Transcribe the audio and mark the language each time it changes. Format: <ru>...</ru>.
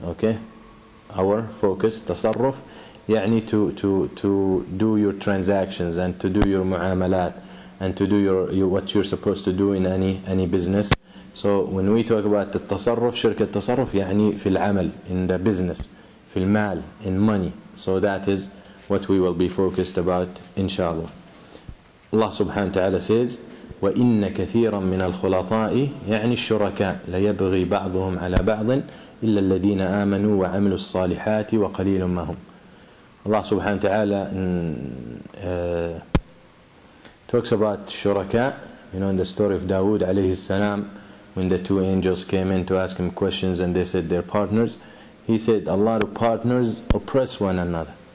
<en>Okay, our focus, tasarruf, يعني to do your transactions and to do your mu'amalat and to do your what you're supposed to do in any business. So when we talk about the tasarruf, شركة tasarruf,</en> <ar>يعني في العمل,</ar> <en>in the business,</en> <ar>في المال,</ar> <en>in money. So that is what we will be focused about, inshallah. Allah subhanahu wa ta'ala says,</en> <ar>وَإِنَّ كَثِيرًا مِنَ الْخُلَطَاءِ يعني الشُّرَكَاء لَيَبْغِي بَعْضُهُمْ عَلَى بَعْضٍ إِلَّا الَّذِينَ آمَنُوا وَعَمِلُوا الصَّالِحَاتِ وَقَلِيلٌ مَا هُمْ.</ar> <en>Allah subhanahu wa ta'ala talks about shuraka, in the story of Dawood alayhi salam, when the two angels came in to ask him questions and they said they're partners. He said a lot of partners oppress one another.</en>